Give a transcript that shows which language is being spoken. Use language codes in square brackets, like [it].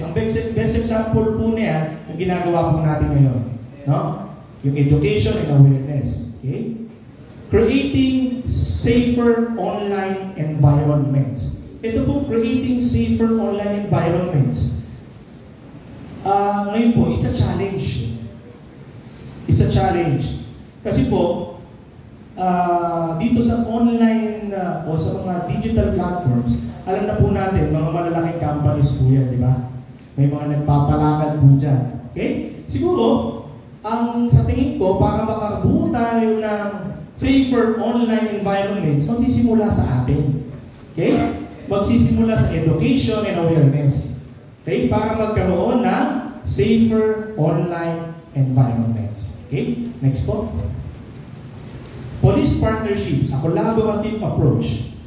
[tl] Ang [en] best example [tl] po niya, yung ginagawa po natin ngayon. No? Yung [en] education and awareness. Okay? Creating safer online environments. [tl] Ito po, [en] creating safer online environments. [tl] Ngayon po, [en] it's a challenge. It's a challenge. [tl] Kasi po, dito sa online o sa mga digital platforms, alam na po natin, mga malalaking companies po yan, di ba? May mga nagpapalakad po dyan. Okay? Siguro, sa tingin ko, para makabuo tayo ng [en] safer online environments, [tl] magsisimula sa atin. [en] Okay? [tl] Magsisimula sa [en] education and awareness. Okay? [tl] Para magkaroon ng [en] safer online environments. Okay? Next po. Police partnerships, a collaborative approach.